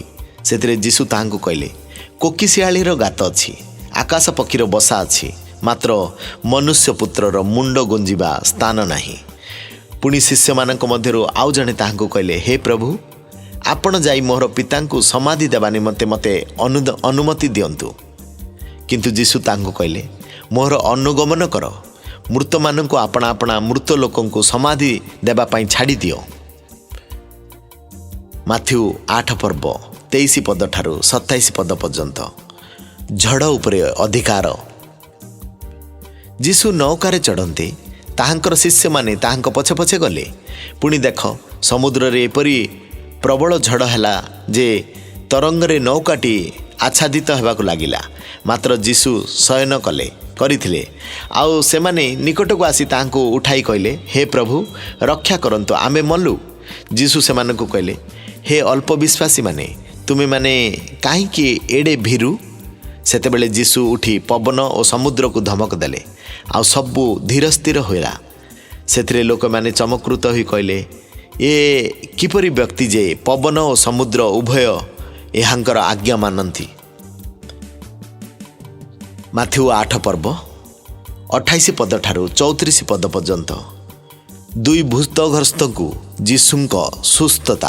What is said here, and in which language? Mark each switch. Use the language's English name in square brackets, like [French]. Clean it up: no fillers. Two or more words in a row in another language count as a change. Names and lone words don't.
[Odia] ସେଥିରେ ଯୀଶୁ ତାଙ୍କୁ କହିଲେ, କୋକିଶିଆଳିର ଗାତ ଅଛି, ଆକାଶ ପକ୍ଷୀର ବସା ଅଛି, ମାତ୍ର ମନୁଷ୍ୟ ପୁତ୍ରର ମୁଣ୍ଡ ଗୁଞ୍ଜିବା ସ୍ଥାନ ନାହିଁ। ପୁଣି ଶିଷ୍ୟ ମାନଙ୍କ ମଧ୍ୟରୁ ଆଉ ଜଣେ ତାଙ୍କୁ କହିଲେ, ହେ ପ୍ରଭୁ ଆପଣ ଯାଇ ମୋର ପିତାଙ୍କୁ ସମାଧି ଦେବା ନିମନ୍ତେ ମତେ ଅନୁମତି ଦିଅନ୍ତୁ। କିନ୍ତୁ ଯୀଶୁ ତାଙ୍କୁ କହିଲେ, ମୋର ଅନୁଗମନ କର, ମୃତ ମାନଙ୍କ ଆପଣା ଆପଣା ମୃତ ଲୋକଙ୍କୁ ସମାଧି ଦେବା ପାଇଁ ଛାଡ଼ି ଦିଅ। ମାଥିଉ 8 ପର୍ବ 23 ପଦ ଠାରୁ 27 ପଦ ପର୍ଯ୍ୟନ୍ତ ଝଡ଼ ଉପରେ ଅଧିକାର। ଯୀଶୁ ନୌକାରେ ଚଢ଼ନ୍ତେ ତାହାଙ୍କର ଶିଷ୍ୟ ମାନେ ତାହାଙ୍କ ପଛେ ପଛେ ଗଲେ। ପୁଣି ଦେଖ ସମୁଦ୍ରରେ ଏପରି ପ୍ରବଳ ଝଡ଼ ହେଲା ଯେ ତରଙ୍ଗରେ ନୌକାଟି ଆଚ୍ଛାଦିତ ହେବାକୁ ଲାଗିଲା। ମାତ୍ର ଯୀଶୁ ଶୟନ କରିଥିଲେ ଆଉ ସେମାନେ ନିକଟକୁ ଆସି ତାହାଙ୍କୁ ଉଠାଇ କହିଲେ, ହେ ପ୍ରଭୁ ରକ୍ଷା କରନ୍ତୁ ଆମେ ମଲୁ। ଯୀଶୁ ସେମାନଙ୍କୁ କହିଲେ, ହେ ଅଳ୍ପ ବିଶ୍ୱାସୀ ମାନେ ତୁମେ ମାନେ କାହିଁକି ଏଡ଼େ ଭୀରୁ। ସେତେବେଳେ ଯୀଶୁ ଉଠି ପବନ ଓ ସମୁଦ୍ରକୁ ଧମକ ଦେଲେ ଆଉ ସବୁ ଧୀର ସ୍ଥିର ହେଲା। ସେଥିରେ ଲୋକ ମାନେ ଚମତ୍କୃତ ହୋଇ କହିଲେ, ଏ କିପରି ବ୍ୟକ୍ତି ଯେ ପବନ ଓ ସମୁଦ୍ର ଉଭୟ ଏହାଙ୍କର ଆଜ୍ଞା ମାନନ୍ତି। ମାଥିଉ 8 ପର୍ବ 28 ପଦ ଠାରୁ 34 ପଦ ପର୍ଯ୍ୟନ୍ତ ଦୁଇ ଭୂତଗ୍ରସ୍ତଙ୍କୁ ଯୀଶୁଙ୍କ ସୁସ୍ଥତା।